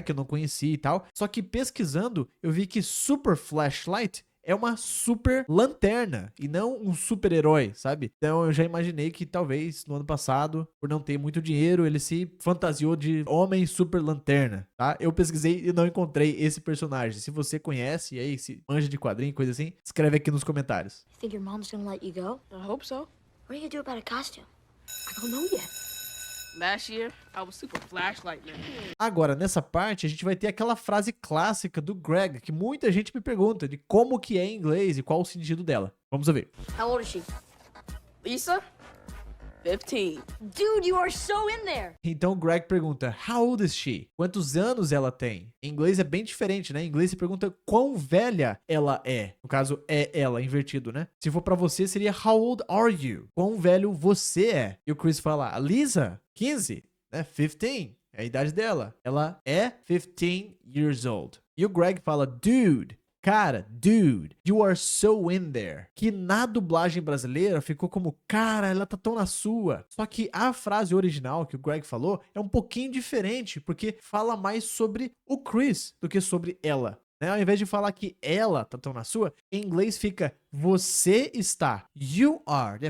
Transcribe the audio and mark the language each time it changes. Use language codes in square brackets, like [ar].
[pt] Que eu não conhecia e tal. Só que pesquisando, eu vi que super flashlight é uma super lanterna e não um super-herói, sabe? Então eu já imaginei que talvez no ano passado, por não ter muito dinheiro, ele se fantasiou de homem super lanterna, tá? Eu pesquisei e não encontrei esse personagem. Se você conhece e aí se manja de quadrinho, coisa assim, escreve aqui nos comentários. [en] You think your mom's gonna let you go? I hope so. What are you gonna do about a costume? I don't know yet. Last year, I was super flashlight man. [pt] Agora, nessa parte, a gente vai ter aquela frase clássica do Greg, que muita gente me pergunta de como que é em inglês e qual o sentido dela. Vamos ouvir. [en] How old is she? Lisa, 15. Dude, you are so in there. [pt] Então o Greg pergunta, [en] how old is she? [pt] Quantos anos ela tem? Em inglês é bem diferente, né? Em inglês você pergunta quão velha ela é. No caso, é ela, invertido, né? Se for pra você, seria [en] how old are you? [pt] Quão velho você é? E o Chris fala, Lisa, 15, né? 15, é a idade dela. Ela é 15 years old. E o Greg fala, dude, cara, [en] dude, you are so in there. [pt] Que na dublagem brasileira ficou como, cara, ela tá tão na sua. Só que a frase original que o Greg falou é um pouquinho diferente, porque fala mais sobre o Chris do que sobre ela. Né? Ao invés de falar que ela tá tão na sua, em inglês fica você está, you are, né?